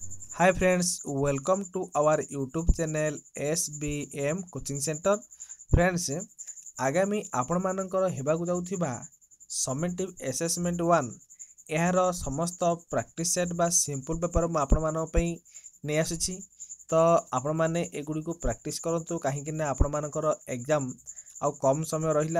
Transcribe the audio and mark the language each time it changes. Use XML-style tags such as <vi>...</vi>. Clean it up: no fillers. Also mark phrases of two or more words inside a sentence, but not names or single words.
<en>Hi friends, welcome to our YouTube channel SBM Coaching Center. Friends,</en> <or>ଆଗାମୀ ଆପଣମାନଙ୍କର ହେବାକୁ ଯାଉଥିବା</or> <en>summative assessment</en> <or>1 ଏହାର ସମସ୍ତ</or> <en>practice set</en> <or>ବା</or> <en>simple paper</en> <or>ମୁଁ ଆପଣମାନଙ୍କ ପାଇଁ ନେଇ ଆସିଛି। ତ ଆପଣମାନେ ଏଗୁଡ଼ିକୁ ପ୍ରାକ୍ଟିସ୍ କରନ୍ତୁ, କାହିଁକି ନା ଆପଣମାନଙ୍କର ଏକ୍ଜାମ୍ ଆଉ କମ୍ ସମୟ ରହିଲା।</or>